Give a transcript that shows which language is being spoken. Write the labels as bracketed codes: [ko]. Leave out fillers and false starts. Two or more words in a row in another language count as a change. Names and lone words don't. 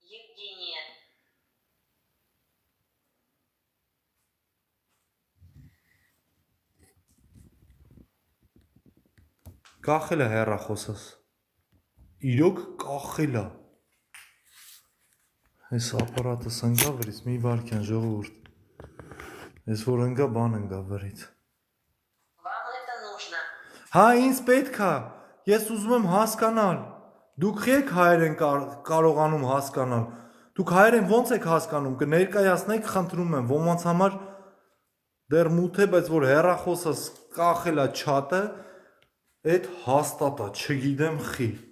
[ru] Евгения. [hy] Կախել է հեռախոսս։ Իրոք կախել է։ Այս ապարատս ընկա վրից, մի վարքյան ժողովուրդ։ Ես որ ընկա, բան ընկա վրից։ [ru] Вам это нужно. [hy] Հա, ինձ պետք է։ Ես ուզում եմ հասկանալ։ Դուք եք հայերեն կարողանում հասկանալ։ Դուք հայերեն ո՞նց եք հասկանում։ Կներկայացնեք, խնդրում եմ, ոմանց համար դեռ մութ է, բայց որ հեռախոսս կախել է չաթը, այդ հաստատ է, չգիտեմ խի։